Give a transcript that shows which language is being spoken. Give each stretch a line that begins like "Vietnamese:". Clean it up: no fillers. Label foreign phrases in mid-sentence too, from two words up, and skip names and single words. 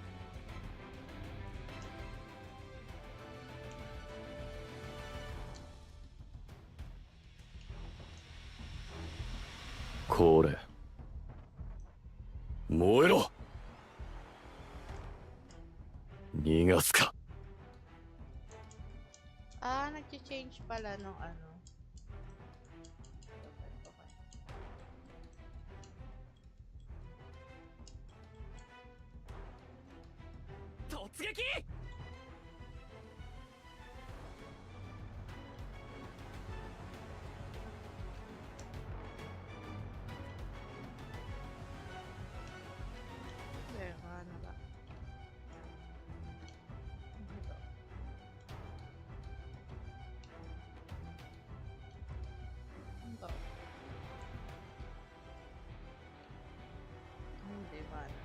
Japanese: Kore. 燃えろ。逃がすか。
Filipino: Ah, nag-change pala nung ano.
English: Okay.
Japanese: 突撃
Filipino: Teka, ano ba? Ito. Ito. Hindi ba?